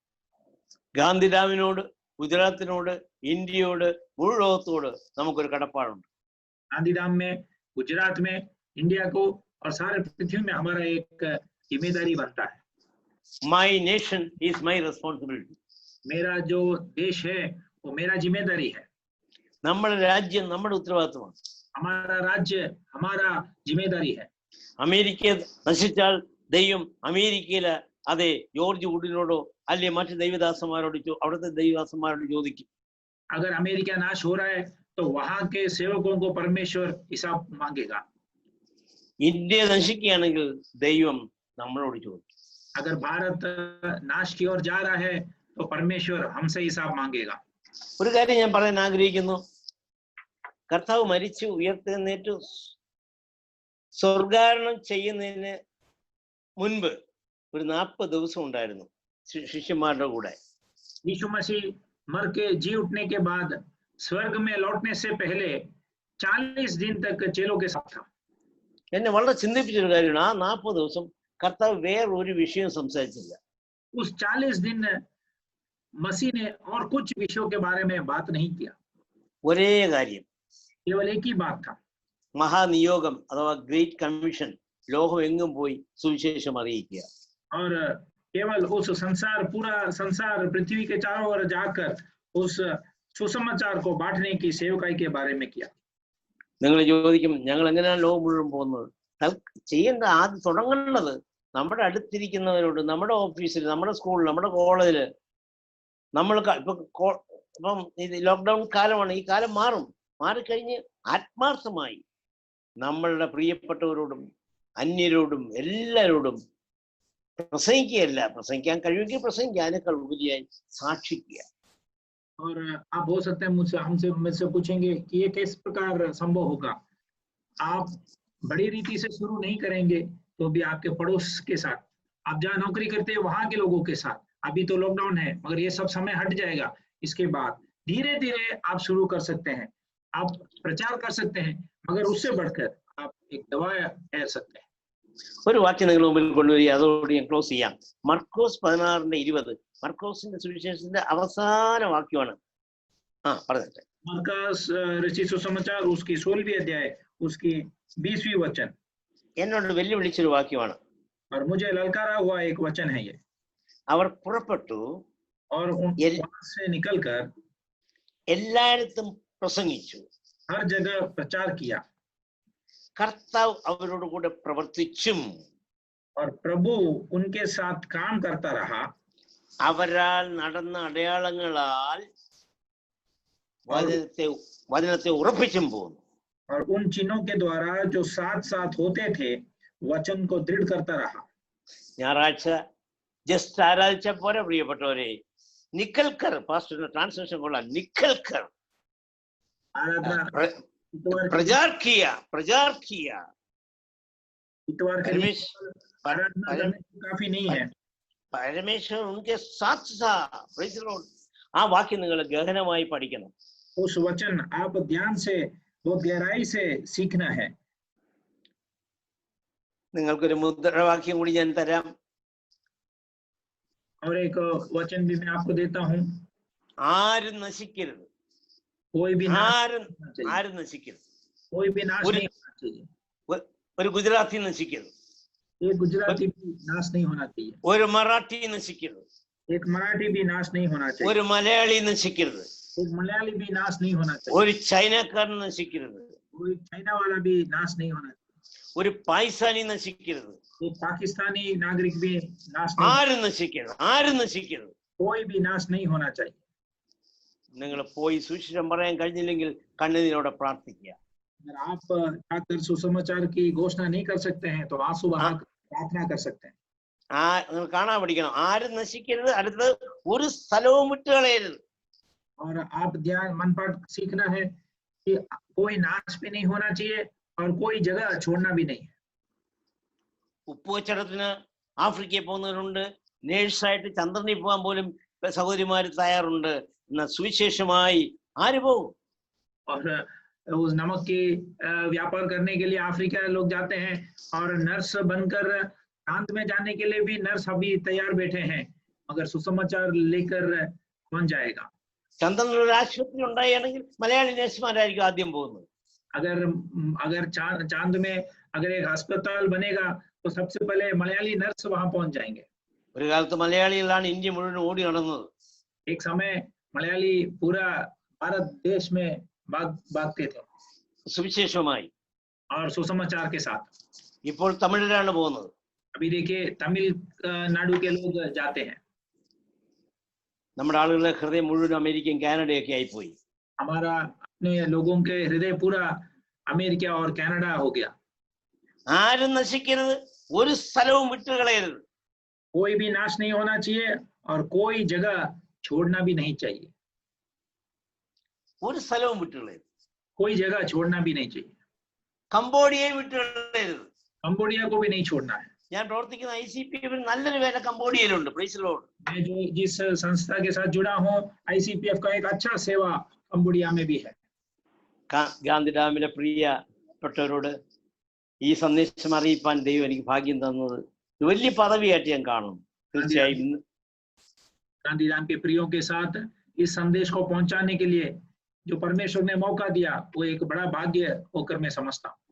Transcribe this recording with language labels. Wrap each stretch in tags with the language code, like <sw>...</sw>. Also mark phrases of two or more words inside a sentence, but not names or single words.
<ml>ഗാന്ധിധാമിനോട്, ഗുജറാത്തിനോട്, ഇന്ത്യയോട്, മുഴു ലോകത്തോട് നമുക്കൊരു കടപ്പാടുണ്ട്.</ml> <hi>गांधीधाम में, गुजरात में, इंडिया को और सारे पृथ्वी में हमारा एक जिम्मेदारी बनता है।</hi> <en>My nation is my responsibility.</en> <hi>मेरा जो देश है वो मेरा जिम्मेदारी है।</hi> <ml>നമ്മുടെ രാജ്യം നമ്മുടെ ഉത്തരവാദിത്വമാണ്.</ml> <hi>हमारा राज्य हमारा जिम्मेदारी है।</hi> <ml>അമേരിക്ക നശിച്ചാൽ ദൈവം അമേരിക്കയിലെ അതെ ജോർജ് വുഡിനോടോ അല്ലെ മറ്റു ദൈവദാസന്മാരോട് അവിടുത്തെ ദൈവദാസന്മാരോട് ചോദിക്കും.</ml> <hi>अगर अमेरिका नाश हो रहा है तो वहां के सेवकों को परमेश्वर हिसाब मांगेगा।</hi> <ml>ഇന്ത്യ നശിക്കുകയാണെങ്കിൽ ദൈവം നമ്മളോട് ചോദിക്കും. अगर भारत नाश की ओर जा रहा है तो परमेश्वर हमसे हिसाब मांगेगा। ഒരു കാര്യം ഞാൻ പറയാൻ ആഗ്രഹിക്കുന്നു. കർത്താവ് മരിച്ചു ഉയർത്തെഴുന്നേറ്റു സ്വർഗാരോഹണം ചെയ്യുന്നതിന് മുൻപ് ഒരു 40 ദിവസം ഉണ്ടായിരുന്നു ശിഷ്യന്മാരുടെ കൂടെ.</ml> <hi>यीशु मसीह मर के जी उठने के बाद स्वर्ग में लौटने से पहले 40 दिन तक चेलों के साथ था।</hi> <ml>എന്നെ വളരെ ചിന്തിപ്പിച്ചൊരു കാര്യമാണ്, ആ 40 ദിവസം കർത്താവ് വേറൊരു വിഷയം സംസാരിച്ചില്ല.</ml> <hi>उस 40 दिन मसीह ने और कुछ विषयों के बारे में बात नहीं किया।</hi> <ml>ഒരേ കാര്യം,</ml> <hi>केवल एक ही बात था।</hi> <ml>മഹാനിയോഗം അഥവാ</ml> <en>great commission,</en> <ml>ലോകം എങ്ങും പോയി സുവിശേഷം അറിയിക്കുക.</ml> <hi>और केवल उस संसार, पूरा संसार पृथ्वी के चारों ओर जाकर उस सुसमाचार को बांटने की सेवकाई के बारे में किया।</hi> <ml>നിങ്ങൾ ചോദിക്കും, ഞങ്ങൾ എങ്ങനെയാണ് ലോകം മുഴുവൻ പോകുന്നത്? ചെയ്യേണ്ട, ആദ്യം തുടങ്ങേണ്ടത് നമ്മുടെ അടുത്തിരിക്കുന്നവരോട്, നമ്മുടെ ഓഫീസിൽ, നമ്മുടെ സ്കൂളിൽ, നമ്മുടെ കോളേജിൽ, നമ്മൾ ഇപ്പം ഇത് ലോക്ക്ഡൗൺ കാലമാണ്, ഈ കാലം മാറിക്കഴിഞ്ഞ് ആത്മാർത്ഥമായി നമ്മളുടെ പ്രിയപ്പെട്ടവരോടും അന്യരോടും എല്ലാവരോടും പ്രസംഗിക്കുകയല്ല, പ്രസംഗിക്കാൻ കഴിയുമെങ്കിൽ പ്രസംഗിക്കുക, അതിനേക്കാൾ ഉപരിയായി സാക്ഷിക്കുക.</ml> <hi>और आप हो सकते हैं मुझसे पूछेंगे कि ये किस प्रकार संभव होगा। आप बड़ी रीति से शुरू नहीं करेंगे तो भी आपके पड़ोस के साथ, आप जहाँ नौकरी करते हैं वहां के लोगों के साथ, अभी तो लॉकडाउन है, मगर ये सब समय हट जाएगा। इसके बाद धीरे धीरे आप शुरू कर सकते हैं, आप प्रचार कर सकते हैं, मगर उससे बढ़कर आप एक दवा कह सकते हैं।</hi> <ml>ഒരു വാക്യം നിങ്ങൾ മുമ്പിൽ കൊണ്ടുവരിക, അതോട് ഞാൻ ക്ലോസ് ചെയ്യാം. മർക്കോസ് 16:20. മർക്കോസിന്റെ സുവിശേഷത്തിന്റെ അവസാന വാക്യമാണ്. പറഞ്ഞിട്ട്</ml> <hi>मरकस रचित सुसमाचार उसकी 16वीं अध्याय उसकी 20वीं वचन</hi> <ml>എന്നോട് വെല്ലുവിളിച്ചൊരു വാക്യമാണ്.</ml> <hi>और मुझे ललकारा हुआ एक वचन है ये।</hi> <ml>അവർ പുറപ്പെട്ടു</ml> <hi>और वहां से निकलकर</hi> <ml>എല്ലായിടത്തും പ്രസംഗിച്ചു,</ml> <hi>हर जगह प्रचार किया,</hi> <ml>കർത്താവ് അവരോട് കൂടെ പ്രവർത്തിച്ചും</ml> <hi>और प्रभु उनके साथ काम करता रहा,</hi> <ml>അവരാൽ നടന്ന അടയാളങ്ങളാൽ വചനത്തെ ഉറപ്പിച്ചും പോകുന്നു.</ml> <hi>और उन चिन्हों के द्वारा जो साथ साथ होते थे वचन को दृढ़ करता रहा।</hi> <ml>ഞായറാഴ്ച ജസ്റ്റ് ആരാധിച്ച പോലെ പ്രിയപ്പെട്ടവരെ, നിക്കൽക്കർ പാസ്റ്ററിന്റെ ട്രാൻസ്ലേഷൻ കൊള്ളാം.</ml> <hi>നിക്കൽക്കർ प्रचार किया इतवार के लिए काफी नहीं है, परमेश्वर उनके साथ था.</hi> <ml>ആ വാക്യം നിങ്ങൾ ഗഹനമായി പഠിക്കണം.</ml> <hi>उस वचन आप ध्यान से बहुत गहराई से सीखना है.</hi> <ml>നിങ്ങൾക്കൊരു മുദ്രാവാക്യം കൂടി ഞാൻ തരാം.</ml> <hi>और एक वचन भी मैं आपको देता हूँ,</hi> <ml>ആരും നശിക്കരുത്,</ml> <hi>कोई भी</hi> <ml>ആരും നശിക്കരുത്,</ml> <hi>कोई भी नाश नहीं होना चाहिए.</hi> <ml>ഒരു ഗുജറാത്തി നശിക്കരുത്,</ml> <hi>एक गुजराती भी नाश नहीं होना चाहिए,</hi> <ml>ഒരു മറാഠി നശിക്കരുത്,</ml> <hi>एक मराठी भी नाश नहीं होना चाहिए,</hi> <ml>ഒരു മലയാളി നശിക്കരുത്,</ml> <hi>एक मलयाली भी नाश नहीं होना चाहिए,</hi> <ml>ഒരു ചൈനക്കാരൻ നശിക്കരുത്,</ml> <hi>कोई चाइना वाला भी नाश नहीं होना चाहिए,</hi> <ml>ഒരു പാകിസ്ഥാനി നശിക്കരുത്,</ml> <hi>एक पाकिस्तानी नागरिक भी नाश</hi> <ml>ആരും നശിക്കരുത്,</ml> <hi>कोई भी नाश नहीं होना चाहिए.</hi> <ml>നിങ്ങൾ പോയി സുവിശേഷം പറയാൻ കഴിഞ്ഞില്ലെങ്കിൽ കണ്ണുനീരോടെ പ്രാർത്ഥിക്കുക.</ml> <hi>अगर आप जाकर सुसमाचार की घोषणा नहीं कर सकते हैं तो आंसू बहाकर प्रार्थना कर सकते हैं.</hi> <ml>നിങ്ങൾ കാണാൻ പഠിക്കണം. ആരും നശിക്കരുത്, അടുത്തത് ഒരു സ്ഥലവും വിട്ടുകളയരുത്.</ml> <hi>और आप ध्यान मनपाठ सीखना है कि कोई नाश भी नहीं होना चाहिए और कोई जगह छोड़ना भी नहीं.</hi> <ml>ഉപ്പ് കച്ചവടത്തിന് ആഫ്രിക്കയിൽ പോകുന്നവരുണ്ട്, നേഴ്സായിട്ട് ചന്ദ്രനിൽ പോകാൻ പോലും സഹോദരിമാര് തയ്യാറുണ്ട്. സുവിശേഷമായി ആര് പോകും?</ml> <hi>और उस नमक के व्यापार करने के लिए अफ्रीका लोग जाते हैं, और नर्स बनकर प्रांत में जाने के लिए भी नर्स अभी तैयार बैठे हैं, मगर सुसमाचार लेकर कौन जाएगा?</hi> <ml>ചന്ദ്രനിൽ ഒരു ആശുപത്രി ഉണ്ടായിരുന്നെങ്കിൽ മലയാളി നഴ്സുമാരായിരിക്കും ആദ്യം പോകുന്നത്.</ml> <hi>अगर चांद में अगर एक अस्पताल बनेगा तो सबसे पहले मलयाली नर्स वहां पहुंच जाएंगे.</hi> <ml>ഒരു കാലത്ത് മലയാളികളാണ് ഇന്ത്യ മുഴുവൻ ഓടി നടന്നത്.</ml> <hi>एक समय मलयाली पूरा भारत देश में भागते थे</hi> <ml>സുവിശേഷമായി.</ml> <hi>और सुसमाचार के साथ.</hi> <ml>ഇപ്പോൾ തമിഴിലാണ് പോകുന്നത്.</ml> <hi>अभी देखिए तमिलनाडु के लोग जाते हैं.</hi> <ml>നമ്മുടെ ആളുകളുടെ ഹൃദയം മുഴുവൻ അമേരിക്കയും കാനഡയൊക്കെ ആയിപ്പോയി.</ml> <hi>हमारा अपने लोगों के हृदय पूरा अमेरिका और कनाडा हो गया.</hi> <ml>ആരും നശിക്കരുത്, ഒരു സ്ഥലവും വിട്ടുകളയരുത്.</ml> <hi>कोई भी नाश नहीं होना चाहिए और कोई जगह छोड़ना भी नहीं चाहिए.</hi> <ml>ഒരു സ്ഥലവും വിട്ടുകളയരുത്.</ml> <hi>कोई जगह छोड़ना भी नहीं चाहिए.</hi> <ml>കംബോഡിയയെ വിട്ടുകളയരുത്.</ml> <hi>कंबोडिया को भी नहीं छोड़ना है.</hi> <ml>ഞാൻ പ്രവർത്തിക്കുന്ന ICPF നല്ലൊരു വേല കംബോഡിയയിലുണ്ട്.</ml> <en>praise the Lord.</en> <hi>मैं जो जिस संस्था के साथ जुड़ा हूँ ICPF का एक अच्छा सेवा कंबोडिया में भी है.</hi> <ml>ഗാന്ധി ഡാമിലെ പ്രിയപ്പെട്ടവരോട് ഈ സന്ദേശം അറിയിപ്പാൻ ദൈവം എനിക്ക് ഭാഗ്യം തന്നത് വലിയ പദവിയായിട്ട് ഞാൻ കാണുന്നു. തീർച്ചയായും</ml> <hi>गांधी धाम के प्रियों के साथ इस संदेश को पहुंचाने के लिए जो परमेश्वर ने मौका दिया वो एक बड़ा भाग्य होकर मैं समझता हूँ.</hi>